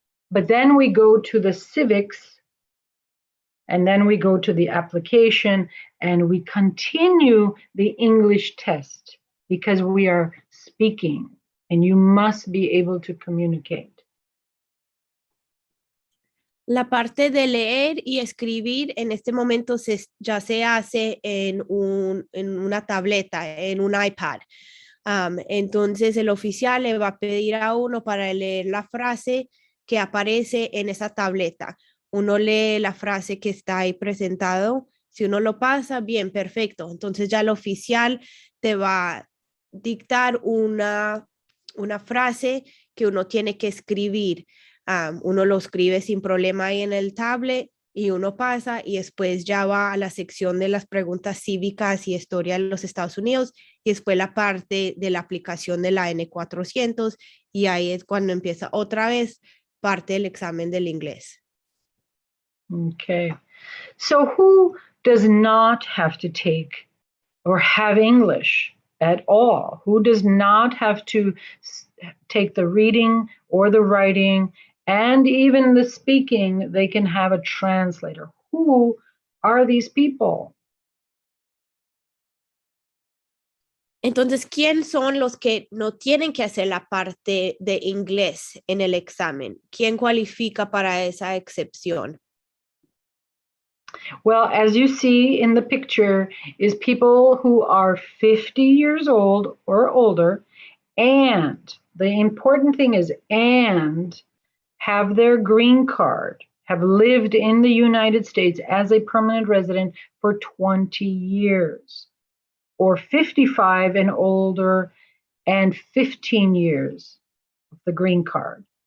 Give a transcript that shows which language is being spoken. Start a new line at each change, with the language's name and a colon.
English: But then we go to the civics, and then we go to the application, and we continue the English test because we are speaking, and you must be able to communicate.
Spanish: La parte de leer y escribir en este momento ya se hace en una tableta, en un iPad. Entonces el oficial le va a pedir a uno para leer la frase que aparece en esa tableta. Uno lee la frase que está ahí presentado. Si uno lo pasa, bien, perfecto. Entonces ya el oficial te va a dictar una frase que uno tiene que escribir. Uno lo escribe sin problema ahí en el tablet y uno pasa y después ya va a la sección de las preguntas cívicas y historia de los Estados Unidos y después la parte de la aplicación de la N400 y ahí es cuando empieza otra vez parte del examen del inglés.
English: Okay. So who does not have to take or have English at all? Who does not have to take the reading or the writing and even the speaking? They can have a translator. Who are these people?
Spanish: Entonces, ¿quién son los que no tienen que hacer la parte de inglés en el examen? ¿Quién cualifica para esa excepción?
English: Well, as you see in the picture, is people who are 50 years old or older, and the important thing is, and have their green card, have lived in the United States as a permanent resident for 20 years, or 55 and older and 15 years of the green card.